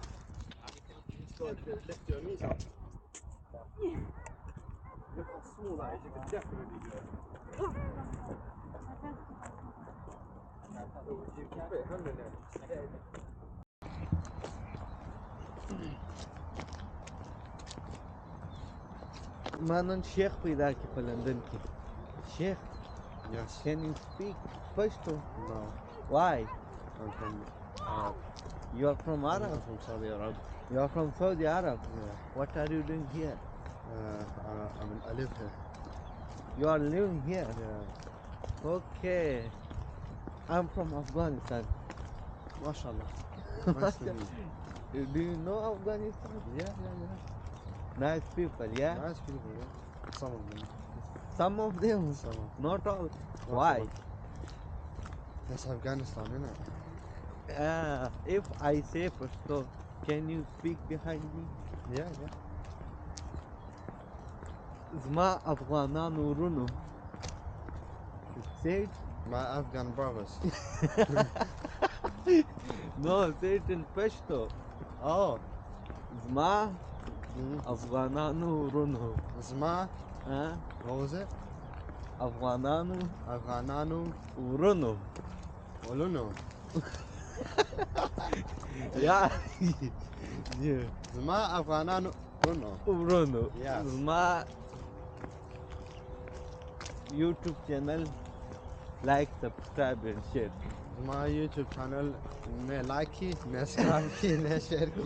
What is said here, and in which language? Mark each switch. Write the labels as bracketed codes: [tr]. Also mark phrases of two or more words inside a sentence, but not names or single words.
[en] Just got to lift your knees up. Look how small that is, you can definitely do it. [ps] ما نن شیخ پیدا کی په لندن کې شیخ [en] Yes. can you speak Pashto No. why I'm from you are from I'm Arab from Saudi Arabia. you are from Saudi Arab Yeah. what are you doing here I live here. you are living here Yeah. okay I'm from Afghanistan MashaAllah. Nice to meet you. do you know Afghanistan Yeah. nice people yeah Nice people, yeah. Some of them. some of them Some of not all Not why all. That's Afghanistan, isn't it? if I say Pashto can you speak behind me Yeah. [ps] زما افغانان ورونو [en] say it My Afghan brothers. no say it in Pashto Oh. [ps] زما افغانانو ورونو Zma. ها [en] What was it? [ps] افغانانو Afghananu. ورونو Oluno. [en] yeah [ps] زما افغانانو ورونو. ورونو [en] Yes. زما YouTube channel like subscribe and share My YouTube channel. [ps] نه لایک کئ، نه سبسکرایب کئ، نه شیئر کئ.